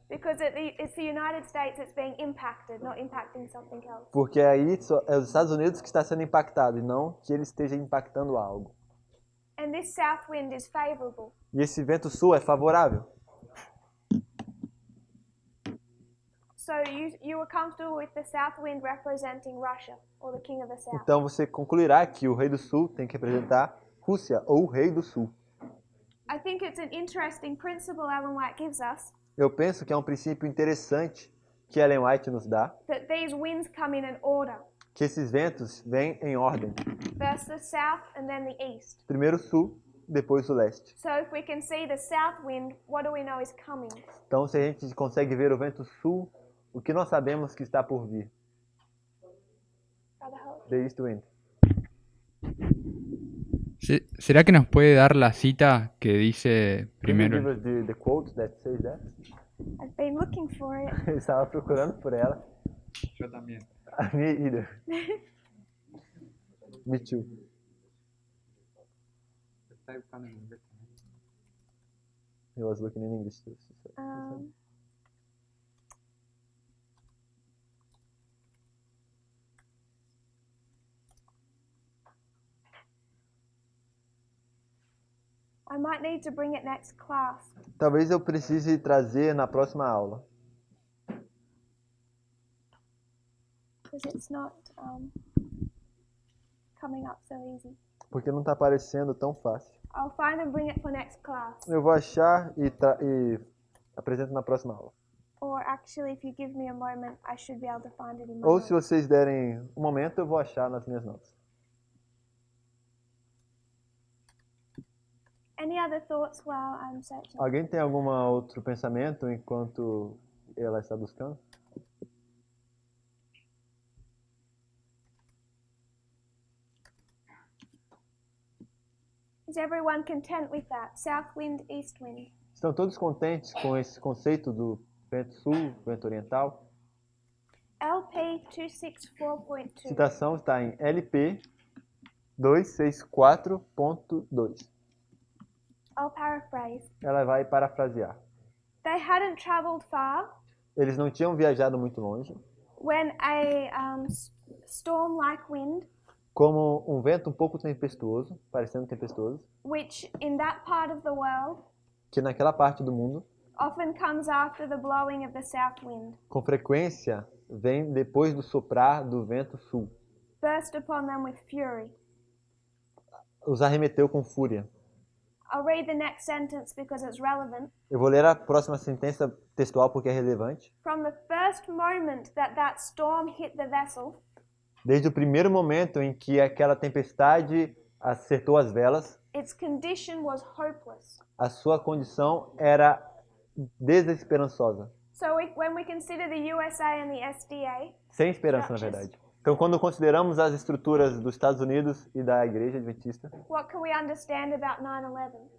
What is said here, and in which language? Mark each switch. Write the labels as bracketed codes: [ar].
[en] Because it's the United States that's being impacted, not impacting something else. [pt] Porque aí é os Estados Unidos que está sendo impactado e não que ele esteja impactando algo. [en] And this south wind is favorable. [pt] E esse vento sul é favorável. [en] So you were comfortable with the south wind representing Russia or the king of the south. [pt] Então você concluirá que o rei do sul tem que representar Rússia ou o rei do sul. [en] I think it's an interesting principle Ellen White gives us, [pt] Eu penso que é um princípio interessante que Ellen White nos dá, [en] that these winds come in an order. [pt] que esses ventos vêm em ordem. [en] First the south and then the east. [pt] Primeiro o sul, depois o leste. [en] So if we can see the south wind, what do we know is coming? [pt] Então, se a gente consegue ver o vento sul, o que nós sabemos que está por vir? [en] Brother Hope? The east wind. [es] ¿Será que nos puede dar la cita que dice [en] Can you give [es] primero? [en] us the quote that says that? I've been looking for it. [pt] Eu estava procurando por ela. [es] Yo también. [en] Me either. Me too. He was looking in English too. I might need to bring it next class. [pt] Talvez eu precise trazer na próxima aula. [en] Because it's not coming up so easy. [pt] Porque não está aparecendo tão fácil. [en] I'll find and bring it for next class. [pt] Eu vou achar e apresento na próxima aula. [en] Or actually, if you give me a moment, I should be able to find it in my [pt] Ou [en] notes. [pt] se vocês derem um momento, eu vou achar nas minhas notas. [en] Any other thoughts while I'm searching? [pt] Alguém tem algum outro pensamento enquanto ela está buscando? [en] Is everyone content with that? South wind, east wind. [pt] Estão todos contentes com esse conceito do vento sul, vento oriental? [en] LP 264.2. [pt] Citação está em LP 264.2. [en] I'll paraphrase. [pt] Ela vai parafrasear. [en] They hadn't traveled far [pt] Eles não tinham viajado muito longe, [en] when a storm-like wind, [pt] como um vento um pouco tempestuoso, parecendo tempestuoso, [en] which in that part of the world [pt] que naquela parte do mundo, [en] often comes after the blowing of the south wind, [pt] com frequência, vem depois do soprar do vento sul. [en] burst upon them with fury. [pt] Os arremeteu com fúria. [en] I'll read the next sentence because it's relevant. [pt] Eu vou ler a próxima sentença textual porque é relevante. [en] From the first moment that storm hit the vessel, [pt] Desde o primeiro momento em que aquela tempestade acertou as velas, [en] its condition was hopeless. [pt] a sua condição era desesperançosa. [en] So when we consider the USA and the SDA, [pt] Sem esperança, na verdade. Então, quando consideramos as estruturas dos Estados Unidos e da Igreja Adventista, [en] what can we understand about 9/11?